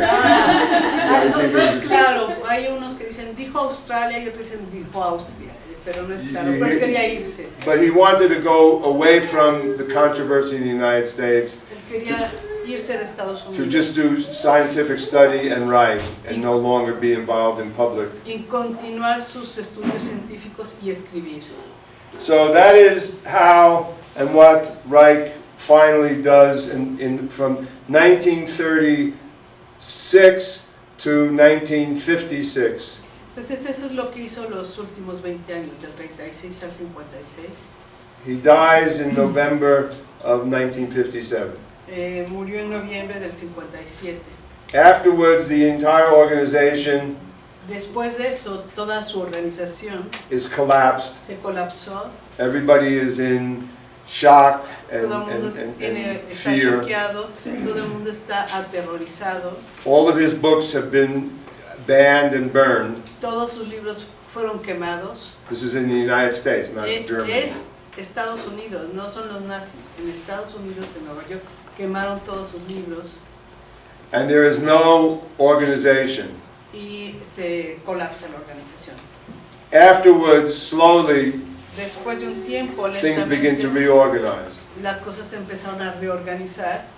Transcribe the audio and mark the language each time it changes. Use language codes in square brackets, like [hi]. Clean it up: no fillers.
[es] No es claro, hay unos que dicen dijo Australia y otros dicen dijo Austria, pero no es claro, pero quería irse. [en] But he wanted to go away from the controversy in the United States. [es] Él quería irse de Estados Unidos. [en] To just do scientific study and write, and no longer be involved in public. [es] Y continuar sus estudios científicos y escribir. [en] So that is how and what Reich finally does from 1936 to 1956. [es] Entonces eso es lo que hizo los últimos 20 años, del 36 al 56. [en] He dies in November of 1957. [es] Murió en noviembre del 57. [en] Afterwards, the entire organization [es] Después de eso, toda su organización [en] is collapsed. [es] se colapsó. [en] Everybody is in shock and, [es] Todo el mundo está [en] fear. [es] choqueado, todo el mundo está aterrorizado. [en] All of his books have been banned and burned. [es] Todos sus libros fueron quemados. [en] This is in the United States, not Germany. [es] Es Estados Unidos, no son los nazis. En Estados Unidos, en Nueva York, quemaron todos sus libros [en] And there is no organization. [es] y se colapsa la organización. [en] Afterwards, slowly, [es] Después de un tiempo, [en] things begin to [es] lentamente, [en] reorganize. [es] las cosas se empezaron a reorganizar